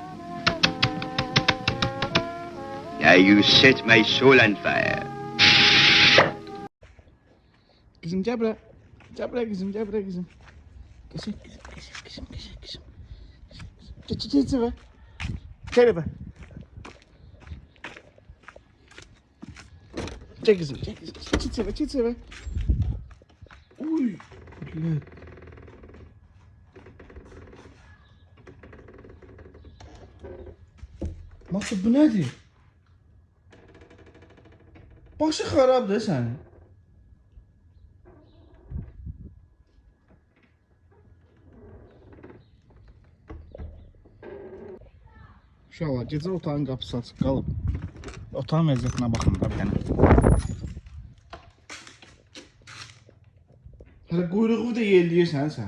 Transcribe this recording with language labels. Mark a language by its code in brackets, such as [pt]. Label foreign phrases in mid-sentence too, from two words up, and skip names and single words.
[en] Yeah, you set my soul on fire. [tr] Kızım gel buraya. Gel buraya kızım. Kızım. Geç eve. Gel eve. Gel kızım. Geç eve. Uy. Güzel. Matı bu nedir? [az] Başı xarabdır sənin. İnşallah gecə otağın qapısı açıq qalıb. Otağın vəziyyətinə baxın da bir dənə. Hələ quyruğu da yelləyirsən sən.